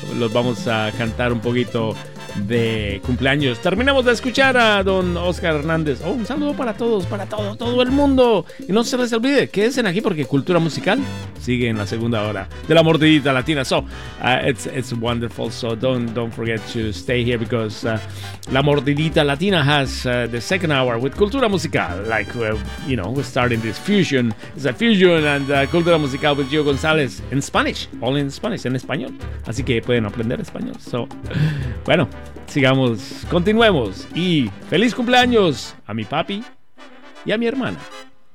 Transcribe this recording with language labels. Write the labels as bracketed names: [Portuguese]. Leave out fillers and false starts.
[Spanish] Los vamos a cantar un poquito de cumpleaños. Terminamos de escuchar a Don Oscar Hernández. Oh, un saludo para todos, para todo el mundo. Y no se les olvide, quédense aquí porque Cultura Musical sigue en la segunda hora de La Mordidita Latina. [English] So, it's wonderful. So, don't forget to stay here because La Mordidita Latina has the second hour with Cultura Musical. Like, we're starting this fusion. It's a fusion and Cultura Musical with Gio González in Spanish. All in Spanish, [Spanish] en español. Así que pueden aprender español. So, bueno, sigamos, continuemos y feliz cumpleaños a mi papi y a mi hermana.